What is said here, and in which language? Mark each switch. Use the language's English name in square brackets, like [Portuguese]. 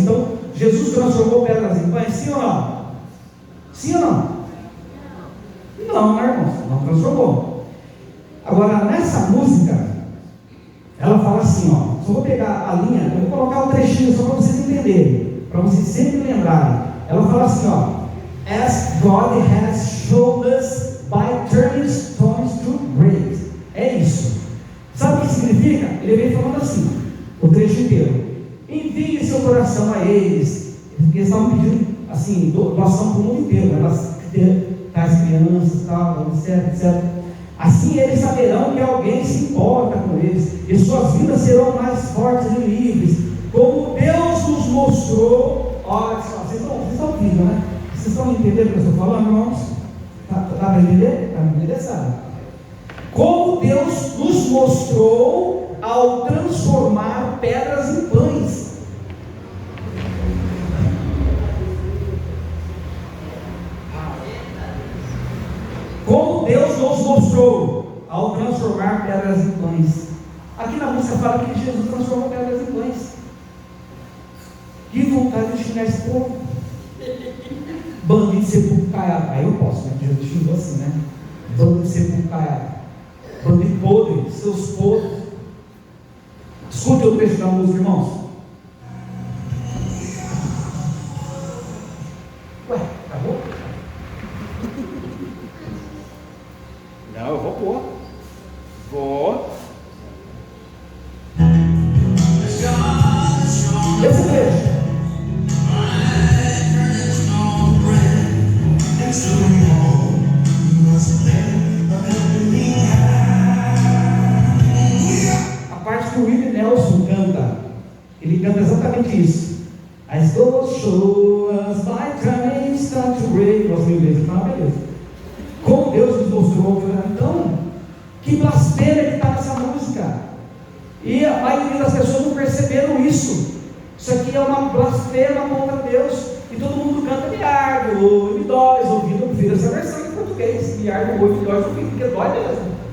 [Portuguese] Então, Jesus transformou pedras em pães, sim ou não? Sim ou não? Não, né, irmãos? Não transformou. Agora, nessa música, ela fala assim, ó. Só vou pegar a linha, eu vou colocar um trechinho só para vocês entenderem, para vocês sempre lembrarem. Ela fala assim, ó: [English] as God has showed us by turning stones to bread. [Portuguese] É isso. Sabe o que significa? Ele vem falando assim, o trecho inteiro: envie seu coração a eles. Porque eles estavam pedindo assim, doação para o mundo inteiro, né? As crianças, tal, etc. Assim eles saberão que alguém se importa com eles, e suas vidas serão mais fortes e livres, como Deus nos mostrou. Olha só, vocês estão ouvindo, né? Vocês estão entendendo o que eu estou falando, irmãos? Dá para entender? Dá para entender, sabe? Como Deus nos mostrou ao transformar pedras em pães. Como Deus nos mostrou ao transformar pedras em pães. Aqui na música fala que Jesus transformou pedras em pães. Que vontade de xingar esse povo. Bandido de sepulcro caiado. Aí eu posso, né? Porque Jesus xingou assim, né? Bandido de sepulcro caiado. Bandido podre, seus podres. Escute o trecho da música, irmãos. Ué, acabou? Não, eu vou pôr. Vou. Esse trecho. A parte que o Willie Nelson canta, ele canta exatamente isso. [English] As God show us by turning stone to bread. [Portuguese] Nossa, meu inglês, então, beleza. Como Deus nos mostrou, então, que blasfêmia que está nessa música. E a maioria das pessoas não perceberam isso. Isso aqui é uma blasfêmia contra Deus. E todo mundo canta me arde, ou me dói, ouvindo. Eu prefiro essa versão em português: me arde, ou me dói, ouvindo, porque dói mesmo.